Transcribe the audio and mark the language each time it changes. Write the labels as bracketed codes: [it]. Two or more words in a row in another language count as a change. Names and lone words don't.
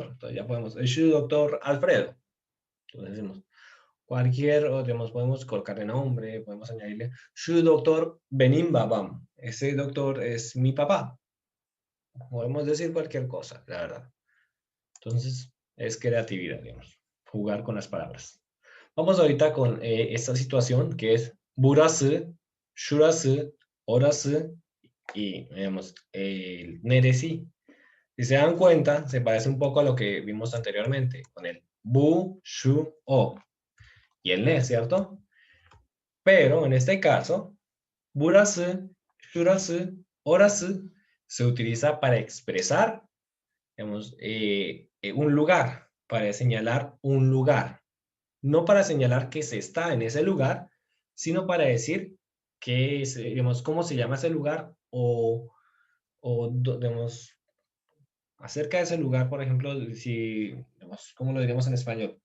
[es] Entonces ya podemos, Shu Doctor Alfredo. Entonces decimos, cualquier, o digamos, podemos colocarle nombre, podemos añadirle [tr] Shu Doctor Benim Babam. [es] Ese doctor es mi papá. Podemos decir cualquier cosa, la verdad. Entonces, es creatividad, digamos, jugar con las palabras. Vamos ahorita con esta situación que es [tr] burası, şurası, orası [es] y, digamos, el neresi. Si se dan cuenta, se parece un poco a lo que vimos anteriormente, con el [tr] bu, shu, o [es] y el ne, ¿cierto? Pero en este caso, [tr] burası, şurası, orası [es] se utiliza para expresar, digamos, un lugar, para señalar un lugar. No para señalar que se está en ese lugar, sino para decir que, digamos, cómo se llama ese lugar o digamos, acerca de ese lugar, por ejemplo, si, digamos, ¿cómo lo diríamos en español?